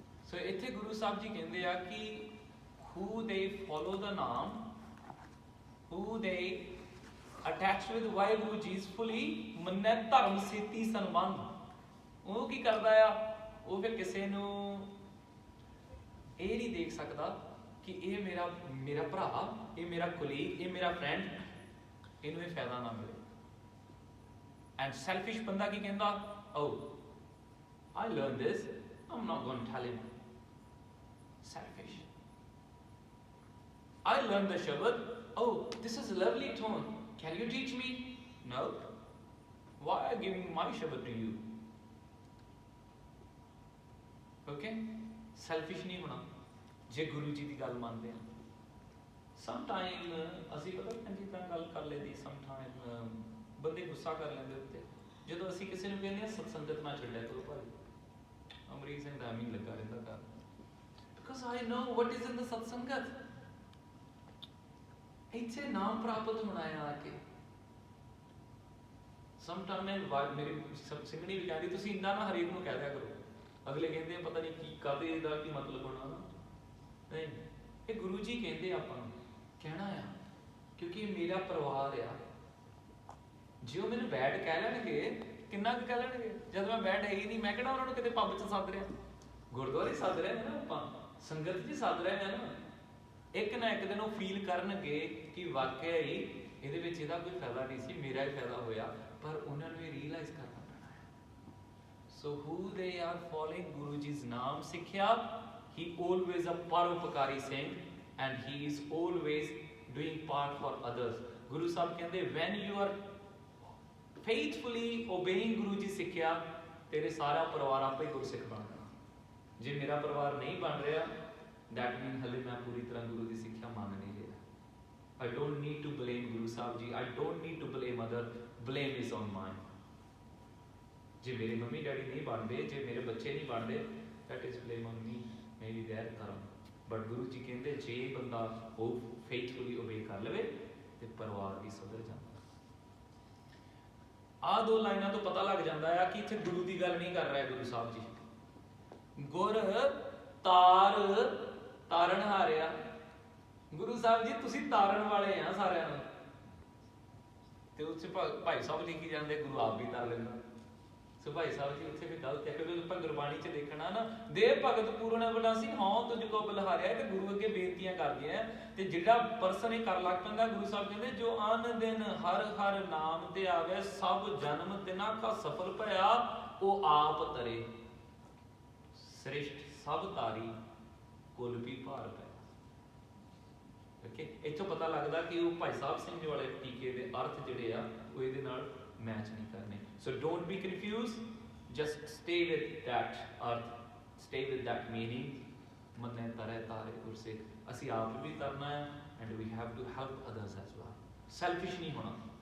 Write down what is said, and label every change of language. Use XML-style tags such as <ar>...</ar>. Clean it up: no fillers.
<pa>So ਇੱਥੇ ਗੁਰੂ ਸਾਹਿਬ ਜੀ ਕਹਿੰਦੇ ਆ ਕਿ</pa> <en>who they follow the naam, who they attach with</en> <pa>Waheguru ji fully ਮੰਨੈ ਧਰਮ ਸੇਤੀ ਸੰਬੰਧ। ਉਹ ਕੀ ਕਰਦਾ ਆ, ਉਹ ਫਿਰ ਕਿਸੇ ਨੂੰ ਇਹ ਨਹੀਂ ਦੇਖ ਸਕਦਾ ਕਿ ਇਹ ਮੇਰਾ ਭਰਾ, ਇਹ ਮੇਰਾ ਕੁਲੀਗ, ਇਹ ਮੇਰਾ ਫਰੈਂਡ, ਇਹਨੂੰ ਇਹ ਫਾਇਦਾ ਨਾ ਮਿਲੇ।</pa> <en>and selfish</en> <pa>ਬੰਦਾ ਕੀ ਕਹਿੰਦਾ,</pa> <en>Oh I learned this, I'm not going to tell him. Selfish. I learned the Shabad, oh this is a lovely tone, can you teach me? No. Why are you giving my Shabad to you? Okay?</en> <hi>Selfish नहीं होना जे गुरु जी की गल मानते हैं।</hi> <pa>Sometime ਅਸੀਂ ਪਤਾ ਚੰਗੀ ਤਰ੍ਹਾਂ ਗੱਲ ਕਰ ਲੈਂਦੀ, sometime ਬੰਦੇ ਗੁੱਸਾ ਕਰ ਲੈਂਦੇ ਉੱਤੇ। ਜਦੋਂ ਅਸੀਂ ਕਿਸੇ ਨੂੰ ਕਹਿੰਦੇ ਆ ਸਤਸੰਗਤ ਨਾ ਛੱਡਿਆ ਕਰੋ ਭਾਈ, ਅਮਰੀਕ ਸਿੰਘ ਦਾ ਐਵੇਂ ਹੀ ਲੱਗਾ ਰਹਿੰਦਾ ਘਰ,</pa> <en>because I know what is in the satsangat.</en> <pa>ਇੱਥੇ ਨਾਮ ਪ੍ਰਾਪਤ ਹੋਣਾ ਹੈ ਆ ਕੇ। Sometime ਮੇਰੀ ਸਿੰਘਣੀ ਵੀ ਕਹਿੰਦੀ ਤੁਸੀਂ ਇੰਨਾ ਨਾ ਹਰੇਕ ਨੂੰ ਕਹਿ ਦਿਆ ਕਰੋ, ਅਗਲੇ ਕਹਿੰਦੇ ਪਤਾ ਨਹੀਂ ਕੀ ਕਾਹਦੇ ਦਾ ਕੀ ਮਤਲਬ ਹੋਣਾ। ਨਹੀਂ, ਇਹ ਗੁਰੂ ਜੀ ਕਹਿੰਦੇ ਆਪਾਂ ਨੂੰ ਕਹਿਣਾ ਆ, ਕਿਉਂਕਿ ਇਹ ਮੇਰਾ ਪਰਿਵਾਰ ਆ। ਜੇ ਉਹ ਮੈਨੂੰ ਬੈਡ ਕਹਿ ਲੈਣਗੇ, ਕਿੰਨਾ ਕੁ ਕਹਿ ਲੈਣਗੇ, ਜਦ ਮੈਂ ਬੈਡ ਹੈ ਹੀ ਨਹੀਂ। ਮੈਂ ਕਿਹੜਾ ਉਹਨਾਂ ਨੂੰ ਕਿਤੇ ਪੱਬ 'ਚ ਸੱਦ ਰਿਹਾ, ਗੁਰਦੁਆਰੇ ਸੱਦ ਰਹੇ ਨੇ ਨਾ, ਆਪਾਂ ਸੰਗਤ 'ਚ ਸੱਦ ਰਹੇ ਨੇ ਨਾ। ਇੱਕ ਨਾ ਇੱਕ ਦਿਨ ਉਹ ਫੀਲ ਕਰਨਗੇ ਕਿ ਵਾਕਿਆ ਹੀ ਇਹਦੇ ਵਿੱਚ ਇਹਦਾ ਕੋਈ ਫਾਇਦਾ ਨਹੀਂ ਸੀ, ਮੇਰਾ ਹੀ ਫਾਇਦਾ ਹੋਇਆ। ਪਰ ਉਹਨਾਂ ਨੂੰ ਇਹ ਰੀਅਲਾਈਜ਼ ਕਰਨਾ ਪੈਣਾ ਹੈ।</pa> <en>So who they are following Guru Ji's naam sikhiya, he always a paropkari Singh, and he is always doing part for others.</en> <pa>Guru Sahib ਕਹਿੰਦੇ</pa> <en>when you are faithfully obeying</en> <pa>Guru Ji ਸਿੱਖਿਆ, ਤੇਰੇ ਸਾਰਾ ਪਰਿਵਾਰ ਆਪੇ ਗੁਰਸਿੱਖ ਬਣ ਜਾਣਾ। ਜੇ ਮੇਰਾ ਪਰਿਵਾਰ ਨਹੀਂ ਬਣ ਰਿਹਾ,</pa> <en>that means</en> <pa>ਹਲੇ ਮੈਂ ਪੂਰੀ ਤਰ੍ਹਾਂ ਗੁਰੂ ਦੀ ਸਿੱਖਿਆ ਮੰਨ ਨਹੀਂ ਰਿਹਾ।</pa> <en>I don't need to blame Guru Sahib Ji, I don't need to blame other, blame is on mine.</en> <pa>ਜੇ ਮੇਰੇ ਮੰਮੀ ਡੈਡੀ ਨਹੀਂ ਬਣਦੇ, ਜੇ ਮੇਰੇ ਬੱਚੇ ਨਹੀਂ ਬਣਦੇ,</pa> <en>that is blame on me, maybe their karma.</en> <pa>But Guru Ji ਕਹਿੰਦੇ ਜੇ ਬੰਦਾ ਉਹ</pa> <en>faithfully obey</en> <pa>ਕਰ ਲਵੇ ਤੇ ਪਰਿਵਾਰ ਵੀ ਸੁਧਰ ਜਾਂਦਾ। ਆਹ ਦੋ ਲਾਈਨਾਂ ਤੋਂ ਪਤਾ ਲੱਗ ਜਾਂਦਾ ਆ ਕਿ ਇੱਥੇ ਗੁਰੂ ਦੀ ਗੱਲ ਨਹੀਂ ਕਰ ਰਿਹਾ ਗੁਰੂ ਸਾਹਿਬ ਜੀ। ਗੁਰ ਤਾਰਨ ਹਾਰਿਆ। ਗੁਰੂ ਸਾਹਿਬ ਜੀ ਤੁਸੀਂ ਤਾਰਨ ਵਾਲੇ ਆ ਸਾਰਿਆਂ ਨੂੰ। ਤੇ ਉੱਥੇ ਭਾਈ ਸਾਹਿਬ ਲਿਖੀ ਜਾਂਦੇ, ਗੁਰੂ ਆਪ ਵੀ ਤਾਰ ਲੈਂਦਾ। ਸੋ ਭਾਈ ਸਾਹਿਬ ਜੀ ਉੱਥੇ ਵੀ ਗਲਤ ਹੈ, ਕਿਉਂਕਿ ਆਪਾਂ ਗੁਰਬਾਣੀ 'ਚ ਦੇਖਣਾ ਨਾ, ਦੇ ਭਗਤ ਪੂਰਨ ਬਲਾਸੀ ਹਾਂ ਤੁਝ ਕੋ ਬਲਹਾਰਿਆ। ਤੇ ਗੁਰੂ ਅੱਗੇ ਬੇਨਤੀਆਂ ਕਰਦੇ ਆ, ਤੇ ਜਿਹੜਾ ਪਰਸਨ ਇਹ ਕਰ ਲੱਗ ਪੈਂਦਾ, ਗੁਰੂ ਸਾਹਿਬ ਕਹਿੰਦੇ ਜੋ ਅਨ ਦਿਨ ਹਰ ਹਰ ਨਾਮ ਤੇ ਆਵੇ, ਸਭ ਜਨਮ ਤਿਨਾ ਕਾ ਸਫਲ ਭਇਆ, ਉਹ ਆਪ ਤਰੇ ਸ੍ਰਿਸ਼ਟ ਸਭ ਤਾਰੀ, ਕੁਲ ਵੀ ਭਾਰ ਪਿਆ। ਓਕੇ, ਇੱਥੋਂ ਪਤਾ ਲੱਗਦਾ ਕਿ ਉਹ ਭਾਈ ਸਾਹਿਬ ਸਿੰਘ ਵਾਲੇ ਟੀਕੇ ਦੇ ਅਰਥ ਜਿਹੜੇ ਆ ਉਹ ਇਹਦੇ ਨਾਲ ਮੈਚ ਨਹੀਂ ਕਰਨੇ।</pa> <en>So don't be confused, just stay with that earth, stay with that meaning.</en> <pa>ਮੰਨੇ ਤਰੇ ਤਾਰੇ ਗੁਰਸਿੱਖ, ਅਸੀਂ ਆਪ ਵੀ ਕਰਨਾ ਹੈ</pa> <en>and we have to help others as well.</en> <pa>Selfish ਨਹੀਂ ਹੋਣਾ।</pa>